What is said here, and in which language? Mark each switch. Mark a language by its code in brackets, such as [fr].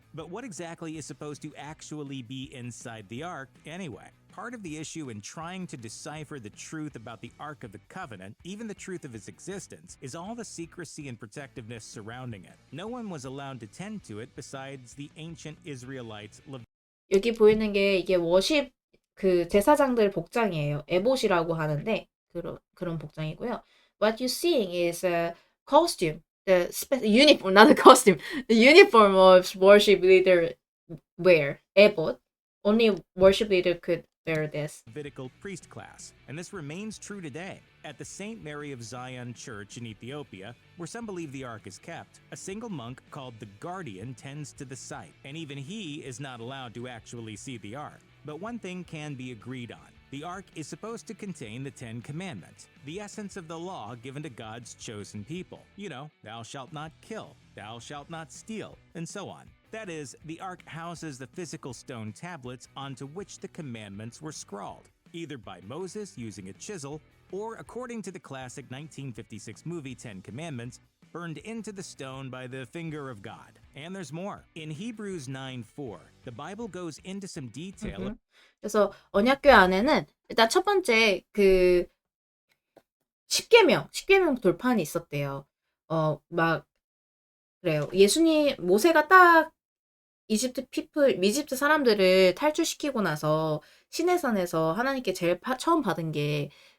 [en] But what exactly is supposed to actually be inside the ark anyway? Part of the issue in trying to decipher the truth about the Ark of the Covenant, even the truth of its existence, is all the secrecy and protectiveness surrounding it. No one was allowed to tend to it besides the ancient Israelites. [ko] 여기 보이는 게 이게 워십 그 제사장들 복장이에요. 에봇이라고 하는데 그런 복장이고요. [en] What you're seeing is a costume, the uniform, not a costume, the uniform of worship leader wear. [ko] 에봇. [en] Only worship leader could wear this. Levitical priest class, and this remains true today. At the St. Mary of Zion Church in Ethiopia, where some believe the Ark is kept, a single monk called the Guardian tends to the site, and even he is not allowed to actually see the Ark. But one thing can be agreed on. The Ark is supposed to contain the Ten Commandments, the essence of the law given to God's chosen people. You know, thou shalt not kill, thou shalt not steal, and so on. That is, the Ark houses the physical stone tablets onto which the commandments were scrawled, either by Moses using a chisel, or according to the classic 1956 movie Ten Commandments, burned into the stone by the finger of God. And there's more. In Hebrews 9:4, the Bible goes into some detail. [ko] 그래서 언약궤 안에는 일단 첫 번째 그 10계명 돌판이 있었대요. 막 그래요. 모세가 딱 이집트 사람들을 탈출시키고 나서 시내산에서 하나님께 제일 처음 받은 게